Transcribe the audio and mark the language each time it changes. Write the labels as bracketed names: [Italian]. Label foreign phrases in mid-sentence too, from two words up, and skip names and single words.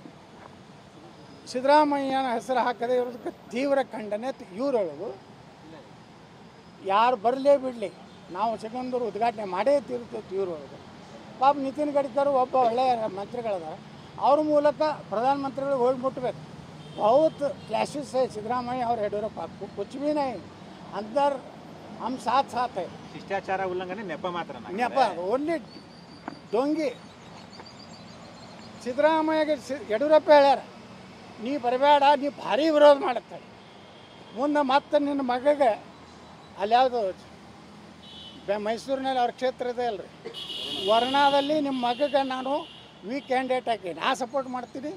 [Kannada] ಸಿದ್ದರಾಮಯ್ಯನ ಹೆಸರು ಹಾಕದೇ ಇರೋದಕ್ಕೆ ತೀವ್ರ ಖಂಡನೆ ಇವ್ರು ಹೇಳೋದು. ಯಾರು ಬರಲೇ ಬಿಡಲಿ, ನಾವು ಸಿಗಂದೂರು ಉದ್ಘಾಟನೆ ಮಾಡೇ ತೀರ್ತೈತಿ ಇವ್ರು ಹೇಳೋದು. ಪಾಪ ನಿತಿನ್ ಗಡ್ಕರಿ ಒಬ್ಬ ಒಳ್ಳೆಯ ಮಂತ್ರಿಗಳದಾರ, ಅವ್ರ ಮೂಲಕ ಪ್ರಧಾನಮಂತ್ರಿಗಳಿಗೆ ಹೋಗಿ ಮುಟ್ಟಬೇಕು. [Hindi] बहुत क्लैशेस है सिद्धरामैया और येडियूरप्पा, कुछ भी नहीं, अंदर हम साथ साथ है. [Kannada] ಶಿಷ್ಟಾಚಾರ ಉಲ್ಲಂಘನೆ ನೆಪ ಮಾತ್ರ, ನೆಪ, ಓನ್ಲಿ ಡೊಂಗಿ. ಸಿದ್ದರಾಮಯ್ಯಗೆ ಯಡಿಯೂರಪ್ಪ ಹೇಳ್ಯಾರ, ನೀ ಬರಬೇಡ, ನೀ ಭಾರಿ ವಿರೋಧ ಮಾಡುತ್ತೆ. ಮುಂದೆ ಮತ್ತೆ ನಿನ್ನ ಮಗಗೆ ಅಲ್ಲಿ ಯಾವುದು ಮೈಸೂರಿನಲ್ಲಿ ಅವ್ರ ಕ್ಷೇತ್ರ ಇದೆ ಅಲ್ರಿ, ವರ್ಣಾದಲ್ಲಿ ನಿಮ್ಮ ಮಗಗೆ ನಾನು [English] weak candidate [Kannada] ಹಾಕಿ ನಾ ಸಪೋರ್ಟ್ ಮಾಡ್ತೀನಿ.